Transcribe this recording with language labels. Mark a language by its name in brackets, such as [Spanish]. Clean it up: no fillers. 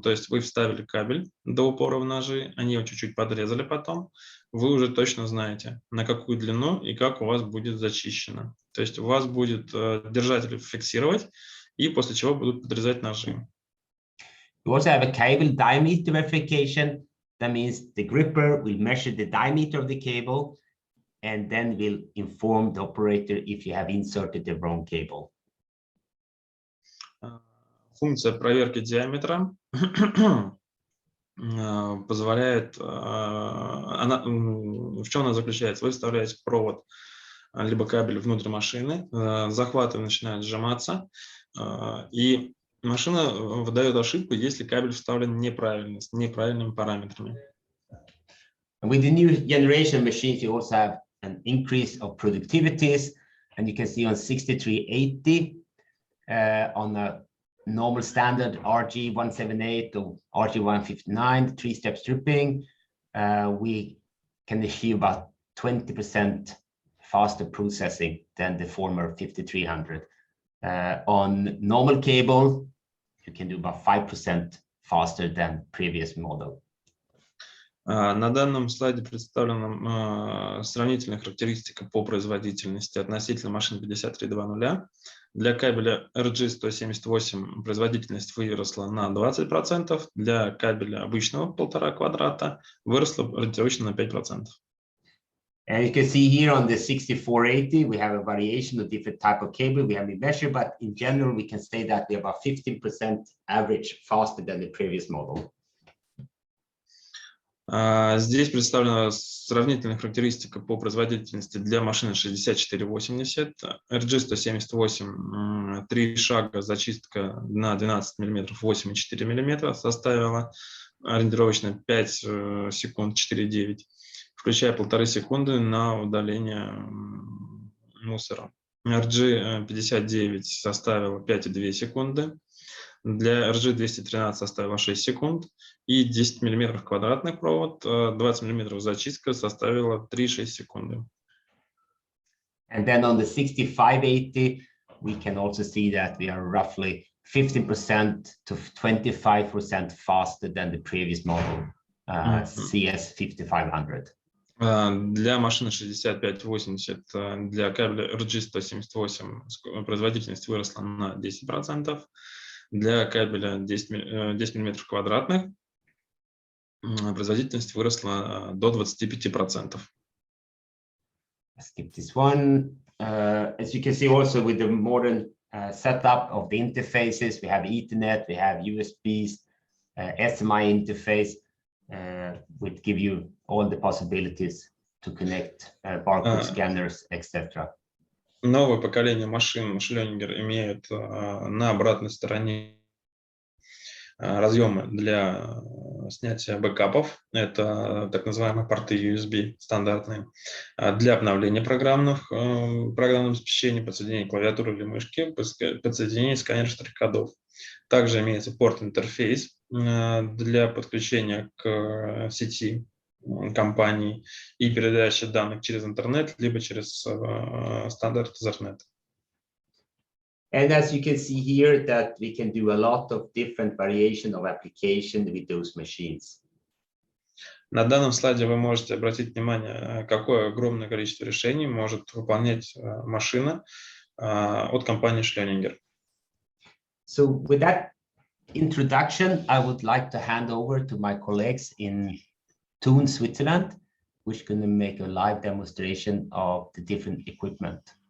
[Russian] То есть вы вставили кабель до упора в ножи, они его чуть-чуть подрезали потом, вы уже точно знаете, на какую длину и как у вас будет зачищено. То есть у вас будет держатель фиксировать, и после чего будут подрезать ножи. [English] We also have a cable diameter verification. That means the gripper will measure the diameter of the cable and then will inform the operator if you have inserted the wrong cable. [Russian] Функция проверки диаметра позволяет, в чем она заключается? Вы вставляете провод либо кабель внутрь машины, захваты начинают сжиматься, и машина выдает ошибку, если кабель вставлен неправильно, с неправильными параметрами. [English] With the new generation machines, you also have an increase of productivities, and you can see on 6380 on a normal standard RG178 or RG159 3-step stripping, we can achieve about 20% faster processing than the former 5300. On normal cable, you can do about 5% faster than previous model. [Russian] На данном слайде представлена сравнительная характеристика по производительности относительно машин 5320. Для кабеля RG178 производительность выросла на 20%, для кабеля обычного 1,5 квадрата выросла ориентировочно на 5%. [English] And you can see here on the 6480, we have a variation of different type of cable we have been measured, but in general, we can say that we are about 15% average faster than the previous model. [Russian] Здесь представлена сравнительная характеристика по производительности для машины 6480, RG178, 3 шага зачистка на 12 мм, 8,4 мм составила, ориентировочно 5 секунд 4,9, включая 1,5 секунды на удаление мусора. RG59 составила 5,2 секунды. Для RG213 составила 6 секунд, и 10 мм квадратных провод, 20 мм зачистка составила 3,6 секунды. [English] And then on the 6580, we can also see that we are roughly 15% to 25% faster than the previous model, CS5500. [Russian] Для машины 6580, для кабеля RG178 производительность выросла на 10%. Для кабеля 10 мм квадратных производительность выросла до 25%. [English] Skip this one. As you can see also with the modern setup of the interfaces, we have Ethernet, we have USBs, SMI interface, which give you all the possibilities to connect barcode scanners, etc. [Russian] Новое поколение машин Scheluniger имеют на обратной стороне разъемы для снятия бэкапов. Это так называемые порты USB стандартные. Для обновления программного обеспечения, подсоединения клавиатуры или мышки, подсоединения сканера штрих-кодов. Также имеется порт-интерфейс для подключения к сети компании и передачи данных через интернет, либо через стандарт Ethernet. [English] And as you can see here, that we can do a lot of different variation of application with those machines. [Russian] На данном слайде вы можете обратить внимание, какое огромное количество решений может выполнять машина от компании Scheluniger. [English] So with that introduction, I would like to hand over to my colleagues in Thun, Switzerland, which are going to make a live demonstration of the different equipment.